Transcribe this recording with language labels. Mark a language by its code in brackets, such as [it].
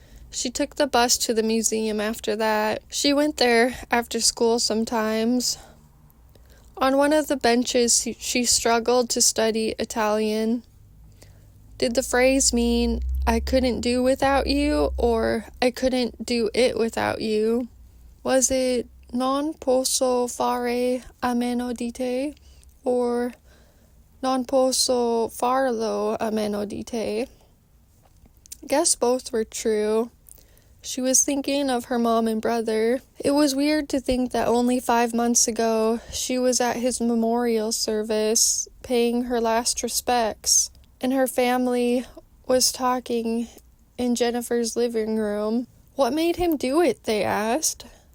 [en] She took the bus to the museum after that. She went there after school sometimes. On one of the benches, she struggled to study Italian. Did the phrase mean, "I couldn't do without you," or "I couldn't do it without you"? Was it [it] "non posso fare a meno di te," or "non posso farlo a meno di te"? [en] Guess both were true. She was thinking of her mom and brother. It was weird to think that only 5 months ago she was at his memorial service, paying her last respects, and her family was talking in Jennifer's living room. "What made him do it?" they asked.